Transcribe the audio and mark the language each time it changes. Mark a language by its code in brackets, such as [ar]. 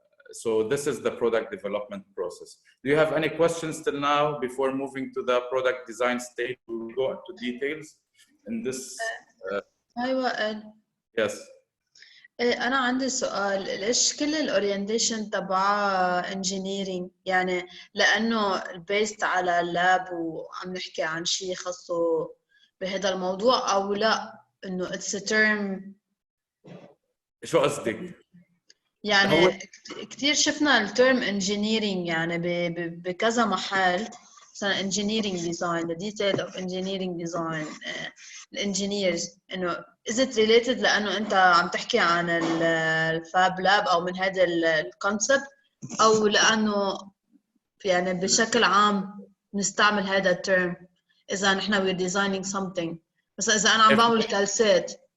[en] So this is the product development process. Do you have any questions till now before moving to the product design stage? We will go into details in this. Hi, Wael. Yes. [ar] أنا عندي سؤال. ليش كل الأورينتيشن تبع engineering؟ يعني لأنه based على اللاب وعم نحكي عن شيء خاصه بهذا الموضوع، أو لا إنه [en] it's a term؟ [ar] شو قصدك؟ يعني كتير شفنا الترم engineering يعني بكذا محل، مثلا [en] engineering design, the detail of engineering design, engineers. [ar] إنه [en] is it related [ar] لأنه أنت عم تحكي عن الفاب لاب أو من هذا الكونسبت، أو لأنه يعني بشكل عام نستعمل هذا الترم إذا نحن [en] we're designing something؟ [ar] مثلا إذا أنا عم بعمل كالسات.